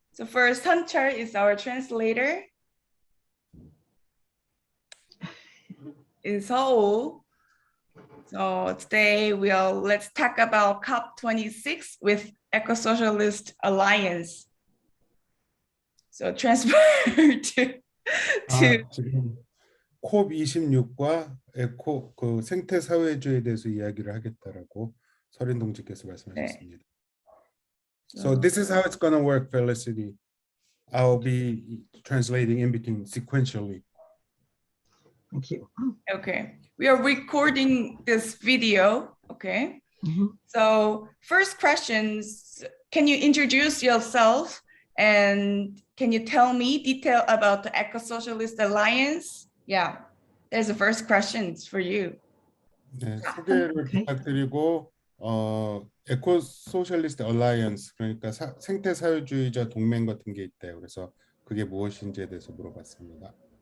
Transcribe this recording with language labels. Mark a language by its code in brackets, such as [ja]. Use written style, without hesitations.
[en] So first, Hunter is our translator. In Seoul. So today let's talk about COP26 with Eco-Socialist Alliance. So transfer to [ko] 지금 콥26과 에코 그 생태 사회주의에 대해서 이야기를 하겠다라고 서린 동지께서 말씀하셨습니다. [en] So this is how it's going to work, Felicity. I'll be translating in between sequentially. Thank you. Okay, we are recording this video. Okay. So first questions, can you introduce yourself and can you tell me detail about the Eco-Socialist Alliance? Yeah, there's the first questions for you. [ko] 네, 소개를 부탁드리고 에코 소셜리스트 얼라이언스 그러니까 생태 사회주의자 동맹 같은 게 있대요. 그래서 그게 무엇인지에 대해서 물어봤습니다.